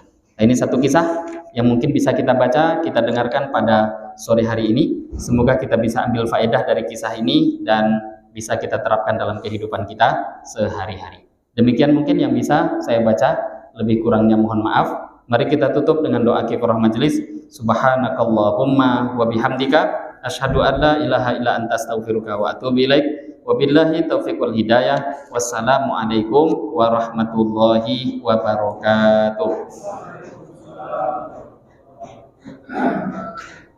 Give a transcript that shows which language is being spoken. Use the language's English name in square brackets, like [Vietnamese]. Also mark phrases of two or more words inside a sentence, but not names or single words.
[Indonesian] Nah, ini satu kisah yang mungkin bisa kita baca, kita dengarkan pada sore hari ini. Semoga kita bisa ambil faedah dari kisah ini dan bisa kita terapkan dalam kehidupan kita sehari-hari. Demikian mungkin yang bisa saya baca, lebih kurangnya mohon maaf. Mari kita tutup dengan doa kifarah majelis. [Arabic] سبحانك اللهم وبحمدك أشهد أن لا إله إلا أنت أستغفرك وأتوب إليك. وبالله التوفيق والهداية. والسلام عليكم ورحمة الله وبركاته.